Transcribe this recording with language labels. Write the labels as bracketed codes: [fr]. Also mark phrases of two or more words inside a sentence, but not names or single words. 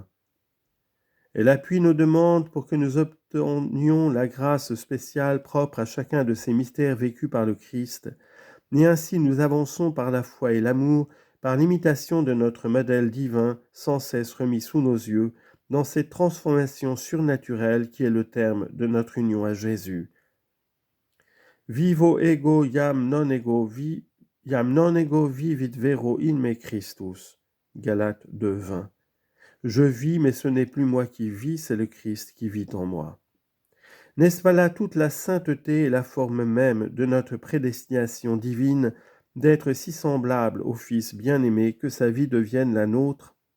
[fr] Elle appuie nos demandes pour que nous obtenions la grâce spéciale propre à chacun de ces mystères vécus par le Christ, et ainsi nous avançons par la foi et l'amour, par l'imitation de notre modèle divin sans cesse remis sous nos yeux, dans cette transformation surnaturelle qui est le terme de notre union à Jésus. [la] Vivo ego iam non ego vivit vero in me Christus. [fr] Galates 2:20. Je vis, mais ce n'est plus moi qui vis, c'est le Christ qui vit en moi. N'est-ce pas là toute la sainteté et la forme même de notre prédestination divine d'être si semblable au Fils bien-aimé que sa vie devienne la nôtre?